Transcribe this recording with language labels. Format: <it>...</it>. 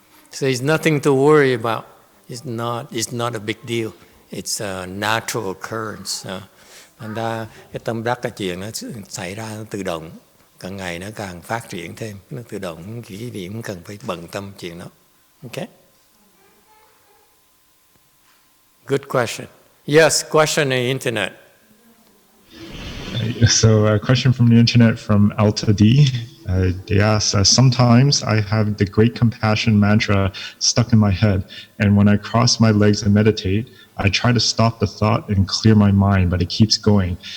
<en>So it's nothing to worry about. It's not a big deal. It's a natural occurrence.</en> <vi>Thành ra cái tâm đắc cái chuyện nó xảy ra nó tự động, càng ngày nó càng phát triển thêm, nó tự động, quý vị cũng cần phải bận tâm chuyện đó.</vi> <en>Okay? Good question. Yes, question on the internet. So a question from the internet from Alta D. They ask, sometimes I have the great compassion mantra stuck in my head, and when I cross my legs and meditate, I try to stop the thought and clear my mind, but it keeps going.</en>